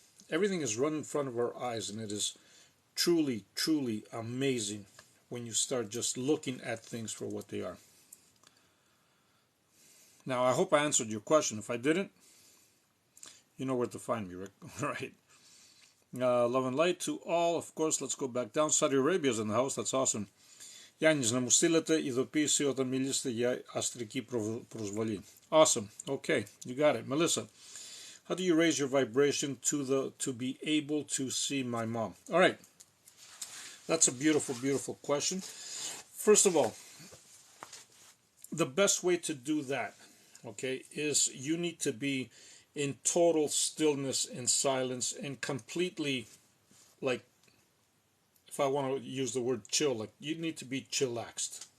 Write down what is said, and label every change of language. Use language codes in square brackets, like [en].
[en] Everything is run in front of our eyes, and it is truly, truly amazing when you start just looking at things for what they are. Now, I hope I answered your question. If I didn't, you know where to find me, Rick. All right. Love and light to all. Of course, let's go back down. Saudi Arabia is in the house. That's awesome. [el] Γιάννης, να μου στείλετε ειδοποίηση όταν μιλήσετε για αστρική προσβολή. [en] Awesome. Okay, you got it. Melissa, how do you raise your vibration to be able to see my mom? All right. That's a beautiful, beautiful question. First of all, the best way to do that, okay, is you need to be in total stillness and silence and completely, like, if I want to use the word chill, like, you need to be chillaxed.